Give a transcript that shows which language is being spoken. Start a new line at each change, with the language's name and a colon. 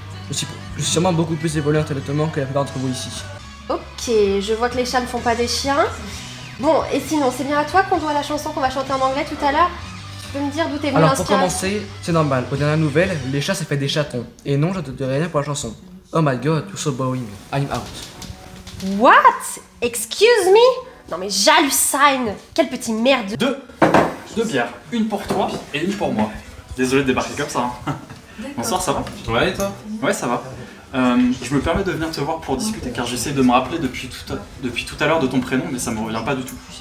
French: Je suis sûrement beaucoup plus évolué intellectuellement que la plupart d'entre vous ici. Ok, je vois que les chats ne font pas des chiens. Bon, et sinon, c'est bien à toi qu'on doit la chanson qu'on va chanter en anglais tout à l'heure? Tu peux me dire d'où t'es venu Alors pour l'inspiration? commencer, c'est normal, aux dernières nouvelles, les chats ça fait des chatons. Et non, je te dirai rien pour la chanson.
English: Oh my god, you're so boring, I'm out. What? Excuse me?
French: Non mais j'hallucine. Quel petit merde. 2 bières, une pour toi et une pour moi. Désolé de débarquer comme ça. Hein. Bonsoir, ça va? Ouais, et toi? Ouais, ça va. Je me permets de venir te voir pour discuter car j'essaie de me rappeler depuis tout à l'heure de ton prénom, mais ça me revient pas du tout.